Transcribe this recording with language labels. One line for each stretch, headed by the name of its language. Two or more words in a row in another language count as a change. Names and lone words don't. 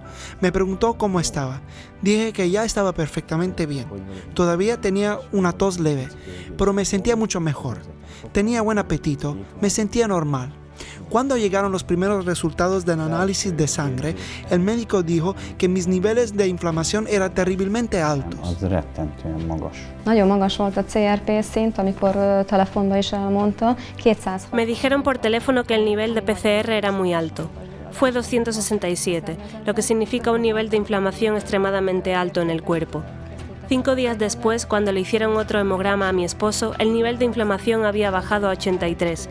Spanish: Me preguntó cómo estaba. Dije que ya estaba perfectamente bien. Todavía tenía una tos leve, pero me sentía mucho mejor. Tenía buen apetito, me sentía normal. Cuando llegaron los primeros resultados del análisis de sangre, el médico dijo que mis niveles de inflamación eran terriblemente altos.
Hungarian: Nagyon magas volt a CRP szint, amikor telefonban is elmondta. 200.
Spanish: Me dijeron por teléfono que el nivel de PCR era muy alto. Fue 267, lo que significa un nivel de inflamación extremadamente alto en el cuerpo. 5 días después, cuando le hicieron otro hemograma a mi esposo, el nivel de inflamación había bajado a 83.